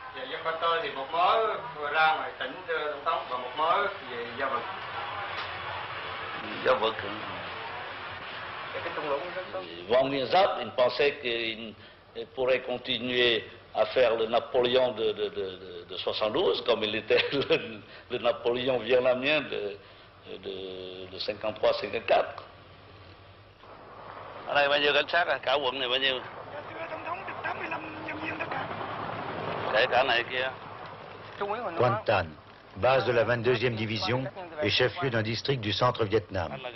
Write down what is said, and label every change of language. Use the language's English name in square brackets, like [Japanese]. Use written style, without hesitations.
[Vietnamese] Dân Ba Tơ thì một mớ vừa ra ngoài tỉnh Tổng thống và một mớ về Gia Vực. Gia Vực. Cái thung lũng rất tốt. [French] Van Mirzap, il pensait qu'il pourrait continuer à faire le Napoléon de 72, comme il était le Napoléon vietnamien de 53-54. [Vietnamese] Ở đây bao nhiêu cảnh sát à? Cả quận này bao nhiêu? [French] Quan Tan, base de la 22e division et chef-lieu d'un district du centre Vietnam.